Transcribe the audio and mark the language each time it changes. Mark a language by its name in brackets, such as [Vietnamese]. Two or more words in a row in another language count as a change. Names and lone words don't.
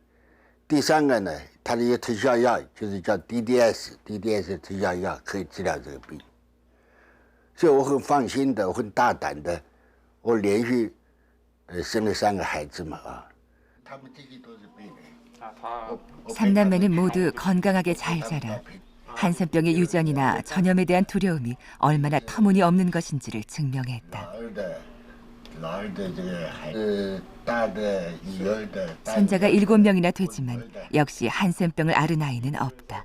[Chinese] 第三个呢，它的一个特效药就是叫 DDS 特效药可以治疗这个病，所以我很放心的，我很大胆的，我连续生了3个孩子嘛啊，他们这些都是病人。 [Korean] 3남매는 모두 건강하게 잘 자라 한센병의 유전이나 전염에 대한 두려움이 얼마나 터무니없는 것인지를 증명했다. 손자가 7명이나 되지만 역시 한센병을 앓은 아이는 없다.